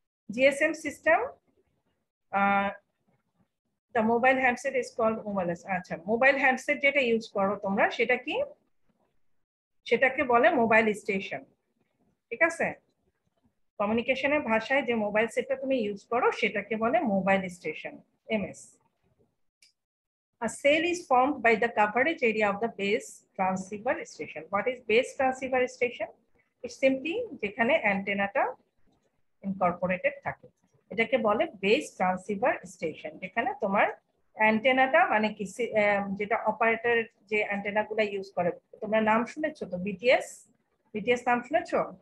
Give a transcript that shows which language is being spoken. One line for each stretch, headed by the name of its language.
English: GSM system, the mobile handset is called mobile.
Bangla: আচ্ছা, mobile handset যেটা use করো তোমরা সেটা কি, সেটাকে বলে মোবাইল স্টেশন, ঠিক আছে। কমিউনিকেশনের ভাষায় যে মোবাইল সেটটা তুমি ইউজ করো সেটাকে বলে mobile station, MS.
English: A cell is formed by the coverage area of the base transceiver station. What is base transceiver station? It's simply
Bangla: যেখানে অ্যান্টেনাটা ইনকর্পোরেটেড থাকে, এটাকে বলে বেস ট্রান্সসিভার স্টেশন। যেখানে তোমার অ্যান্টেনাটা মানে কি, যেটা অপারেটর যে অ্যান্টেনাগুলো ইউজ করে, তোমরা নাম শুনেছো তো, বিটিএস, বিটিএস নাম শুনেছো?